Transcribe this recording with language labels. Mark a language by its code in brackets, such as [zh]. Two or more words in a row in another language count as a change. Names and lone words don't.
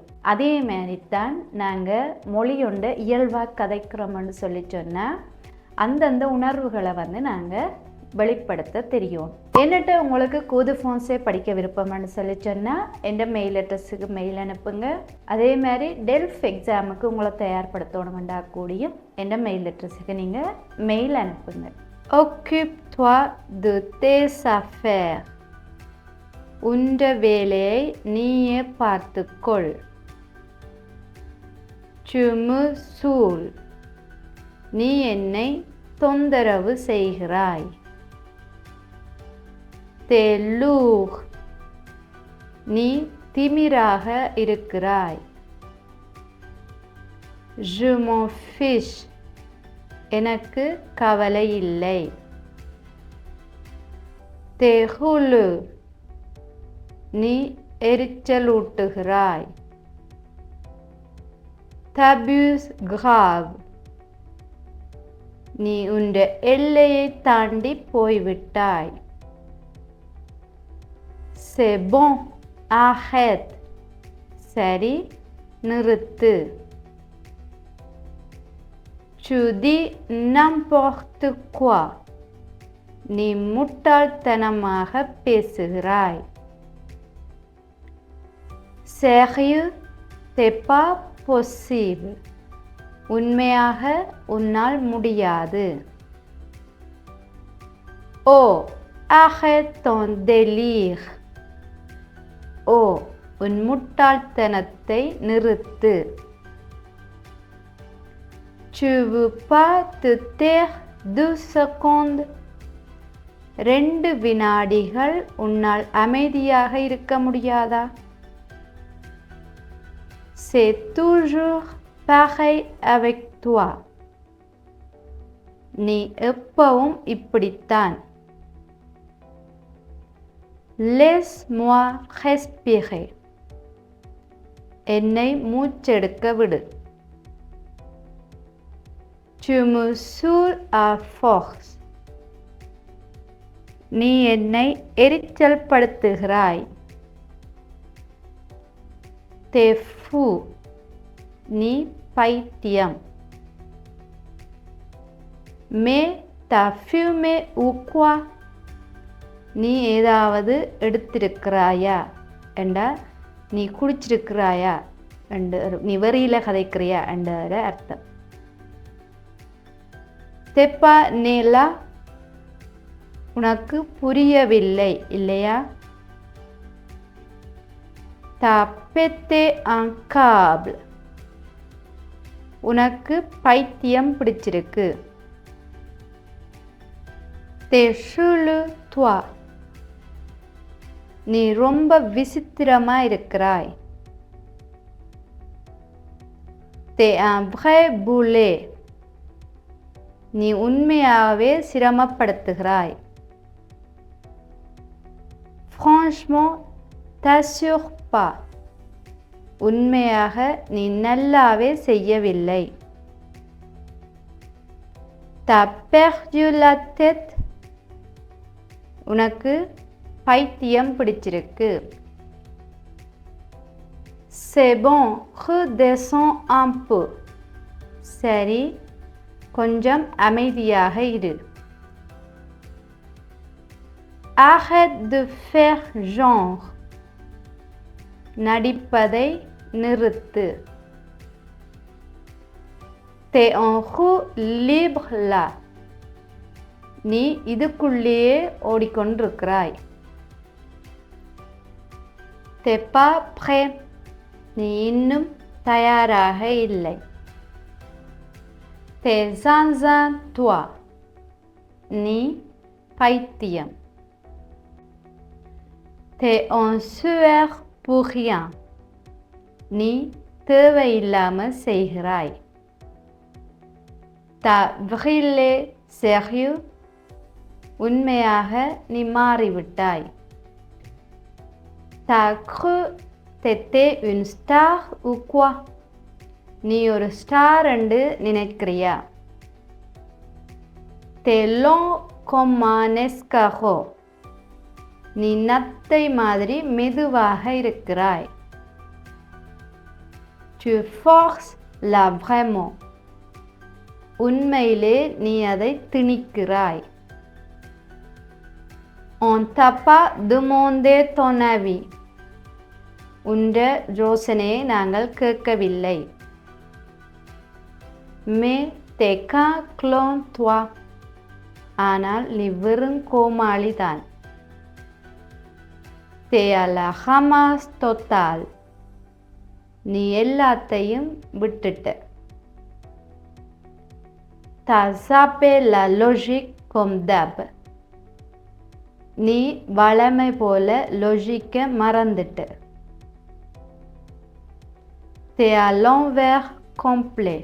[ta] அதே மாதிரித்தான் நாங்கள் மொழியொண்ட இயல்பாக கதைக்கிறோம்னு சொல்லி சொன்னால் அந்தந்த உணர்வுகளை நாங்கள் வெளிப்படுத்த தெரியும். என்னட்ட உங்களுக்கு கூது ஃபோன்ஸே படிக்க விருப்பம்னு சொல்லி சொன்னால் எந்த [en] mail address [ta] மெயில் அனுப்புங்க. அதே மாதிரி டெல்ஃப் எக்ஸாமுக்கு உங்களை தயார்படுத்தணுமெண்டா கூடியும் எந்த [en] mail address [ta] நீங்கள் மெயில் அனுப்புங்க. [fr] Occupe-toi de tes affaires. [ta] உண்ட வேலையை நீயே பார்த்துக்கொள். [fr] Tu me saoules. [ta] நீ என்னை தொந்தரவு செய்கிறாய். [fr] T'es lourd. [ta] நீ திமிராக இருக்கிறாய். [fr] Je m'en fiche. [ta] எனக்கு கவலை இல்லை. [fr] T'es houleux. [ta] நீ எரிச்சலூட்டுகிறாய். [fr] T'abuses grave. [ta] நீ உண்ட எல்லையை தாண்டி போய்விட்டாய். [fr] C'est bon, arrête. [ta] சரி, நிறுத்து. [fr] Tu dis n'importe quoi. [ta] நீ முட்டாள்தனமாக பேசுகிறாய். [fr] Sérieux, c'est pas possible. [ta] உண்மையாக உன்னால் முடியாது. [fr] Oh, arrête ton délire. [ta] ஓ, உன் முட்டாள்தனத்தை நிறுத்து. [fr] Tu veux pas te taire 2 secondes? [ta] 2 வினாடிகள் உன்னால் அமைதியாக இருக்க முடியாதா? [fr] C'est toujours pareil avec toi. [ta] நீ எப்பவும் இப்படித்தான். [fr] Laisse-moi respirer. [ta] என்னை மூச்செடுக்க விடு. [fr] Tu me saoules à force. [ta] நீ என்னை எரிச்சல் படுத்துகிறாய். [fr] T'es fou. [ta] நீ பைத்தியம். [fr] Mais t'as fumé ou quoi? [ta] நீ ஏதாவது எடுத்திருக்கிறாயா என்ற, நீ குடிச்சிருக்கிறாயா என்ற, நீ வெறியில் கதைக்கிறியா என்ற அர்த்தம். [fr] T'es pas né là? [ta] உனக்கு புரியவில்லை இல்லையா? [fr] T'as pété un câble. [ta] உனக்கு பைத்தியம் பிடிச்சிருக்கு. [fr] T'es chelou toi. [ta] நீ ரொம்ப விசித்திரமா இருக்கிறாய். [fr] T'es un vrai boulet. [ta] நீ உண்மையாகவே சிரமப்படுத்துகிறாய். [fr] Franchement, t'assures pas. [ta] உண்மையாக நீ நல்லாவே செய்யவில்லை. [fr] T'as perdu la tête. [ta] உனக்கு பைத்தியம் பிடிச்சிருக்கு. [fr] C'est bon, redescends un peu. [ta] சரி, கொஞ்சம் அமைதியாக இரு. [fr] Arrête de faire genre. [ta] நடிப்பதை நிறுத்து. [fr] T'es en roue libre là. [ta] நீ இதுக்குள்ளேயே ஓடிக்கொண்டிருக்கிறாய். [fr] T'es pas prêt. [ta] நீ இன்னும் தயாராக இல்லை. [fr] T'es zinzin toi. [ta] நீ பைத்தியம். [fr] T'es en sueur pour rien. [ta] நீ தேவையில்லாமல் செய்கிறாய். [fr] T'as brûlé sérieux. [ta] உண்மையாக நீ மாறிவிட்டாய். [fr] T'as cru t'étais une star ou quoi? [ta] நீ ஒரு ஸ்டார் என்று நினைக்கிறியா? [fr] T'es long comme un escargot. [ta] நீ நத்தை மாதிரி மெதுவாக இருக்கிறாய். [fr] Tu forces là vraiment. [ta] உண்மையிலே நீ அதை திணிக்கிறாய். [fr] On t'a pas demandé ton avis. [ta] உன்ற யோசனையை நாங்கள் கேட்கவில்லை. [fr] Mais t'es qu'un clone toi. [ta] ஆனால் நீ வெறும் கோமாளிதான். [fr] T'es à la ramasse totale. [ta] நீ எல்லாத்தையும் விட்டுட்ட. [fr] T'as zappé la logique comme d'hab. [ta] நீ வழமை போல லொஜிக்கை மறந்துட்ட. [fr] T'es à l'envers complet.